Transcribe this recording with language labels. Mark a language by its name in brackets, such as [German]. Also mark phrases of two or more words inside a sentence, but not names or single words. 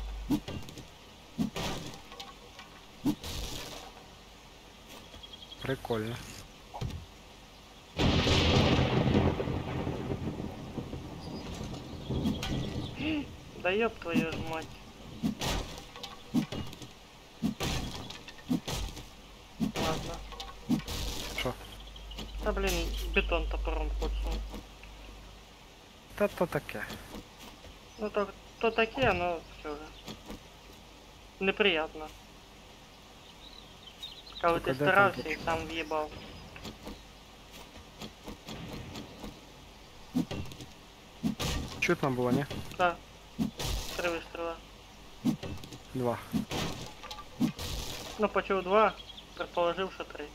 [Russian] Прикольно. Да ёб твою ж мать. Ладно. [Ukrainian] Що? [Russian] Да блин, бетон топором куцнул. [Ukrainian] Та то таке. [Russian] Ну то такие, но все же. Неприятно. [Ukrainian] Коли Так, а ти де старався там і сам в'їбав. Чутно було, ні? Да. 3 вистріла. 2. Ну, почув 2, предположив, що 3.